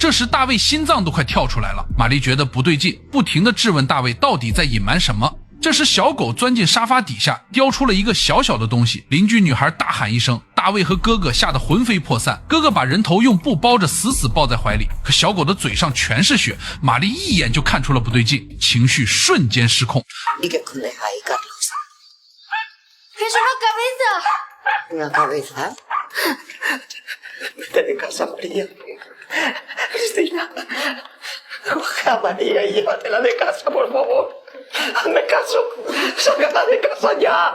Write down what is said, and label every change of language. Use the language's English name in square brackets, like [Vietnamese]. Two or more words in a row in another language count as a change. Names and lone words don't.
[Chinese] 这时大卫心脏都快跳出来了。玛丽觉得不对劲，不停地质问大卫到底在隐瞒什么。这时小狗钻进沙发底下，叼出了一个小小的东西。邻居女孩大喊一声，大卫和哥哥吓得魂飞魄散。哥哥把人头用布包着，死死抱在怀里。可小狗的嘴上全是血，玛丽一眼就看出了不对劲，情绪瞬间失控。 [Spanish] ¿Y qué escondes ahí, Carlos? ¡Es una cabeza! ¿Una cabeza? Vete de casa, María. Cristina, coge a María y llévatela de casa, por favor. Hazme caso. Sácala de casa ya.